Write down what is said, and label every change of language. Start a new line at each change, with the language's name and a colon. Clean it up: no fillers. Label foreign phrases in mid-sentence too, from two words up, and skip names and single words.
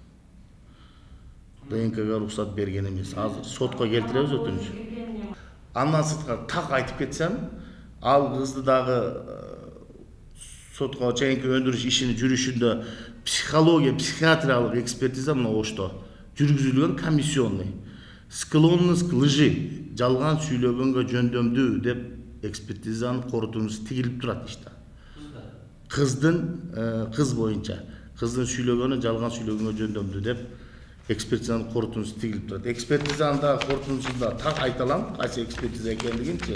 Kyrgyz: ДНКга уруксат берген эмес. Азыр сотко келтиребиз өтүнүч. Андан сырткары так айтып кетсем, ал кызды дагы сотко чейинки өндүрүш ишинин жүрүшүндө психология, психиатриялык экспертиза мына Ошто жүргүзүлгөн комиссионный.
Russian: Склонность к лжи,
Kyrgyz: жалган сүйлөгөнгө жөндөмдүү деп экспертизанын корутундусу тигилип турат иште. Кыз боюнча кыздын сүйлөгөнү жалган сүйлөгөнгө жөндөмдүү деп экспертизанын корутундусу тигилип турат. Экспертизанын да корутундусунда так айта алам, кайсы экспертиза экендигинчи.